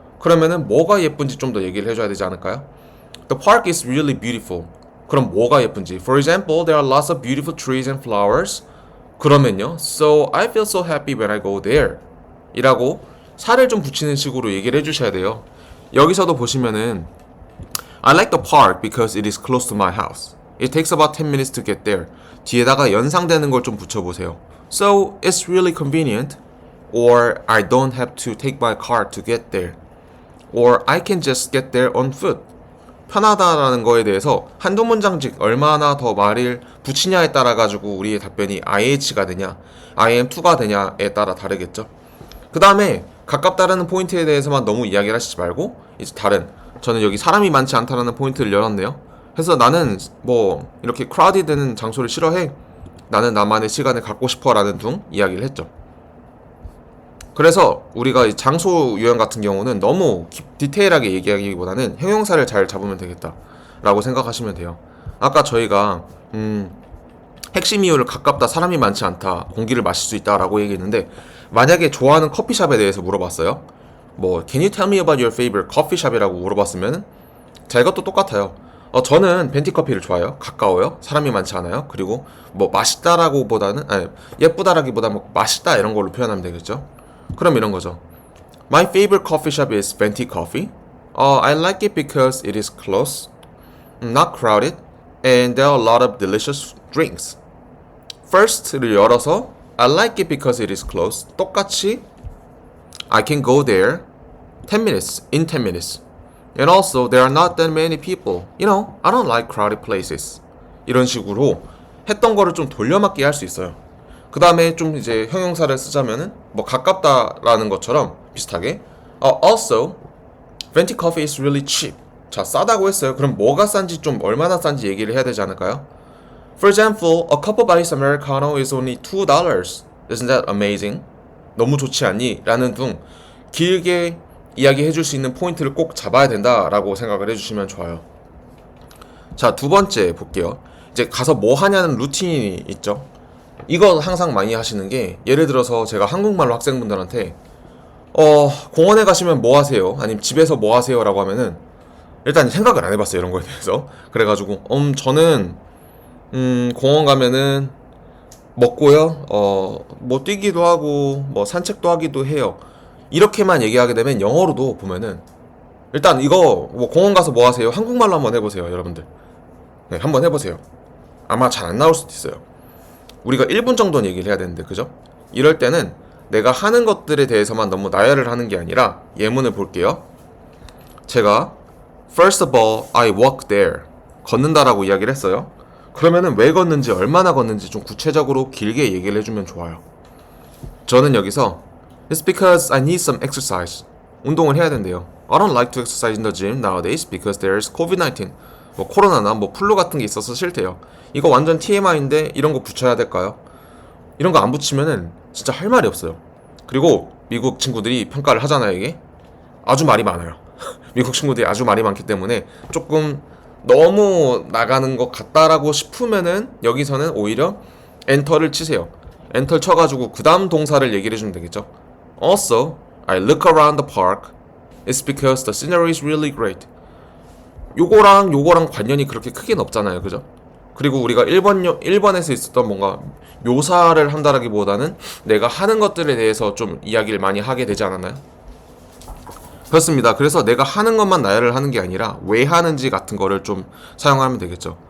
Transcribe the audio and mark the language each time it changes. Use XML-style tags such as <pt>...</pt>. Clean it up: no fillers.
<ko>그러면은 뭐가 예쁜지 좀 더 얘기를 해줘야 되지 않을까요?</ko> <en>The park is really beautiful.</en> <ko>그럼 뭐가 예쁜지.</ko> <en>For example, there are lots of beautiful trees and flowers.</en> <ko>그러면요,</ko> <en>So I feel so happy when I go there</en> <ko>이라고 살을 좀 붙이는 식으로 얘기를 해주셔야 돼요. 여기서도 보시면은</ko> <en>I like the park because it is close to my house. It takes about 10 minutes to get there.</en> <ko>뒤에다가 연상되는 걸 좀 붙여보세요.</ko> <en>So it's really convenient. Or I don't have to take my car to get there. Or I can just get there on foot.</en> <ko>편하다라는 거에 대해서 한두 문장씩 얼마나 더 말을 붙이냐에 따라 가지고 우리의 답변이 IH가 되냐, IM2가 되냐에 따라 다르겠죠. 그 다음에 가깝다라는 포인트에 대해서만 너무 이야기를 하시지 말고 이제 다른, 저는 여기 사람이 많지 않다라는 포인트를 열었네요. 그래서 나는 뭐 이렇게 크라우디 되는 장소를 싫어해. 나는 나만의 시간을 갖고 싶어 라는 둥 이야기를 했죠. 그래서 우리가 장소 유형 같은 경우는 너무 디테일하게 얘기하기보다는 형용사를 잘 잡으면 되겠다 라고 생각하시면 돼요. 아까 저희가 핵심 이유를 가깝다, 사람이 많지 않다, 공기를 마실 수 있다 라고 얘기했는데, 만약에 좋아하는 커피숍에 대해서 물어봤어요.</ko> <en>뭐 Can you tell me about your favorite coffee shop이라고</en> <ko>물어봤으면 자, 이것도 똑같아요. 저는 벤티 커피를 좋아해요. 가까워요. 사람이 많지 않아요. 그리고 뭐 맛있다라고 보다는, 예쁘다라기보다 뭐 맛있다 이런 걸로 표현하면 되겠죠. 그럼 이런 거죠.</ko> <en>My favorite coffee shop is Venti Coffee. I like it because it is close, not crowded, and there are a lot of delicious drinks. First를 열어서 I like it because it is close.</en> <ko>똑같이</ko> <en>I can go there 10 minutes, in 10 minutes. And also there are not that many people. You know, I don't like crowded places.</en> <ko>이런 식으로 했던 거를 좀 돌려막기 할 수 있어요. 그 다음에 좀 이제 형용사를 쓰자면은 뭐 가깝다라는 것처럼 비슷하게</ko> <en>Also, Venti Coffee is really cheap.</en> <ko>자, 싸다고 했어요. 그럼 뭐가 싼지 좀 얼마나 싼지 얘기를 해야 되지 않을까요?</ko> <en>For example, a cup of ice americano is only $2. Isn't that amazing?</en> <ko>너무 좋지 않니? 라는 둥 길게 이야기해 줄 수 있는 포인트를 꼭 잡아야 된다라고 생각을 해주시면 좋아요. 자, 두 번째 볼게요. 이제 가서 뭐 하냐는 루틴이 있죠. 이거 항상 많이 하시는 게, 예를 들어서 제가 한국말로 학생분들한테 공원에 가시면 뭐 하세요? 아니면 집에서 뭐 하세요? 라고 하면은 일단 생각을 안 해봤어요, 이런 거에 대해서. 그래가지고 저는 공원 가면은 먹고요, 뭐 뛰기도 하고 뭐 산책도 하기도 해요. 이렇게만 얘기하게 되면 영어로도 보면은 일단 이거 뭐 공원 가서 뭐 하세요? 한국말로 한번 해보세요, 여러분들. 네, 한번 해보세요. 아마 잘 안 나올 수도 있어요. 우리가 1분 정도는 얘기를 해야 되는데, 그죠? 이럴 때는 내가 하는 것들에 대해서만 너무 나열을 하는 게 아니라 예문을 볼게요. 제가</ko> <en>First of all, I walk there.</en> <ko>걷는다라고 이야기를 했어요. 그러면은 왜 걷는지, 얼마나 걷는지 좀 구체적으로 길게 얘기를 해주면 좋아요. 저는 여기서</ko> <en>It's because I need some exercise.</en> <ko>운동을 해야 된대요.</ko> <en>I don't like to exercise in the gym nowadays because there's COVID-19.</en> <ko>뭐 코로나나 뭐 플루 같은 게 있어서 싫대요. 이거 완전 TMI인데 이런 거 붙여야 될까요? 이런 거 안 붙이면은 진짜 할 말이 없어요. 그리고 미국 친구들이 평가를 하잖아요, 이게. 아주 말이 많아요. 미국 친구들이 아주 말이 많기 때문에 조금 너무 나가는 것 같다라고 싶으면은 여기서는 오히려 엔터를 치세요. 엔터 쳐가지고 그 다음 동사를 얘기를 해주면 되겠죠.</ko> <en>Also, I look around the park. It's because the scenery is really great.</en> <ko>요거랑 관련이 그렇게 크게는 없잖아요, 그죠? 그리고 우리가 1번에서 있었던 뭔가 묘사를 한다라기보다는 내가 하는 것들에 대해서 좀 이야기를 많이 하게 되지 않았나요? 그렇습니다. 그래서 내가 하는 것만 나열을 하는 게 아니라 왜 하는지 같은 거를 좀 사용하면 되겠죠.</ko>